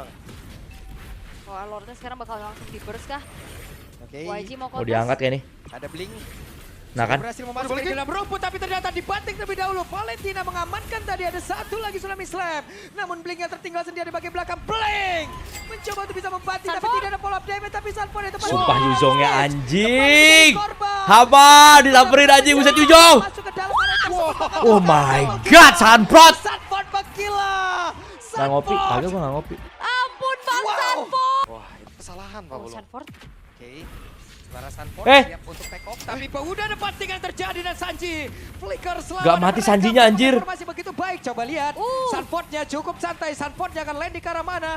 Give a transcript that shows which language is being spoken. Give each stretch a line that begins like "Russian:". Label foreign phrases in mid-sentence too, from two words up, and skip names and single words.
Indonesian: Wah, Lordnya sekarang bakal langsung di burst kah? Oke. YG mau Mau diangkat kayak nih. Ada Blink. Nah kan. Berhasil memasuk ke dalam rumput, tapi ternyata dibanting terlebih dahulu. Valentina mengamankan tadi, ada satu lagi Tsunami Slam. Namun Blinknya tertinggal sendiri di bagian belakang. Blink mencoba untuk bisa membanting, tapi tidak ada
English: follow up damage.
Indonesian: Tapi Sunford itu Sumpah Yuzongnya anjing. Haba disamperin anjing, buset Yuzong.
English: Oh my god, Sunford.
Indonesian: Sunford bergila. Nggak ngopi, kagak gua nggak ngopi. Ampun, Bang Sunford. Wah, itu kesalahan Pak Bulung. Sunford. Oke. Sementara Sunford Eh. siap untuk
English: take off,
Indonesian: tapi udah ada bantingan terjadi dan Sanji flicker selamat. Gak mati Sanjinya anjir. Masih begitu baik, coba lihat. Sunfordnya cukup santai, Sunfordnya akan landing ke arah mana.